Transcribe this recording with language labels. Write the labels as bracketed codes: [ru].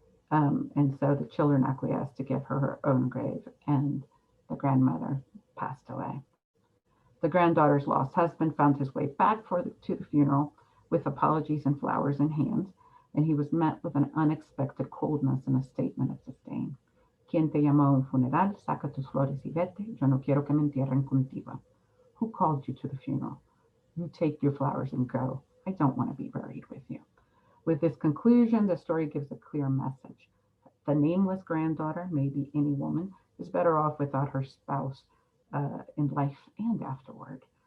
[en] And so the children acquiesced to give her her own grave, and the grandmother passed away. The granddaughter's lost husband found his way back to the funeral with apologies and flowers in hand, and he was met with an unexpected coldness and a statement of disdain. [es] ¿Quién te llamó a un funeral? Saca tus flores y vete. Yo no quiero que me entierren contigo. [en] Who called you to the funeral? You take your flowers and go. I don't want to be buried with you. With this conclusion, the story gives a clear message. The nameless granddaughter, maybe any woman, is better off without her spouse in life and afterward.